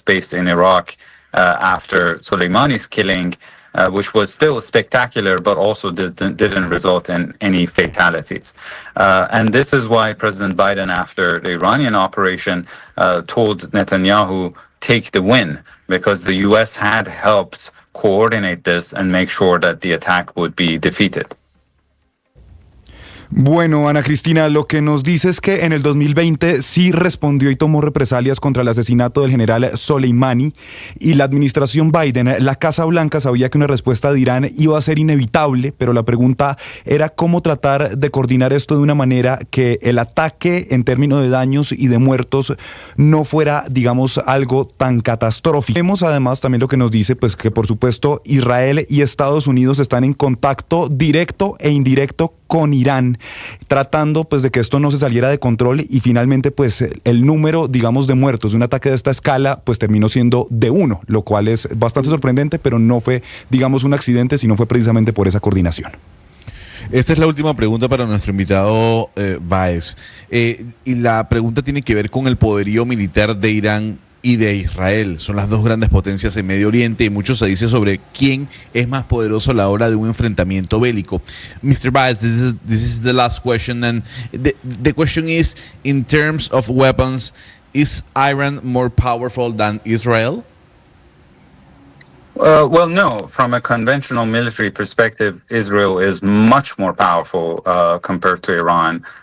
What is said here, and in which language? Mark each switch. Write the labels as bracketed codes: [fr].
[en] base in Iraq after Soleimani's killing, which was still spectacular, but also didn't result in any fatalities. And this is why President Biden, after the Iranian operation, told Netanyahu, take the win, because the U.S. had helped coordinate this and make sure that the attack would be defeated. [es] Bueno, Ana Cristina, lo que nos dice es que en el 2020 sí respondió y tomó represalias contra el asesinato del general Soleimani, y la administración Biden, la Casa Blanca, sabía que una respuesta de Irán iba a ser inevitable, pero la pregunta era cómo tratar de coordinar esto de una manera que el ataque en términos de daños y de muertos no fuera, digamos, algo tan catastrófico. Vemos además también lo que nos dice, pues que por supuesto Israel y Estados Unidos están en contacto directo e indirecto con Irán, tratando pues de que esto no se saliera de control, y finalmente pues el número, digamos, de muertos de un ataque de esta escala pues terminó siendo de 1, lo cual es bastante sorprendente, pero no fue, digamos, un accidente, sino fue precisamente por esa coordinación. Esta es la última pregunta para nuestro invitado Báez, y la pregunta tiene que ver con el poderío militar de Irán y de Israel. Son las dos grandes potencias en Medio Oriente, y mucho se dice sobre quién es más poderoso a la hora de un enfrentamiento bélico. [en] Mr. Baez, this is the last question, and the question is, in terms of weapons, is Iran more powerful than Israel? Well, no. From a conventional military perspective, Israel is much more powerful compared to Iran.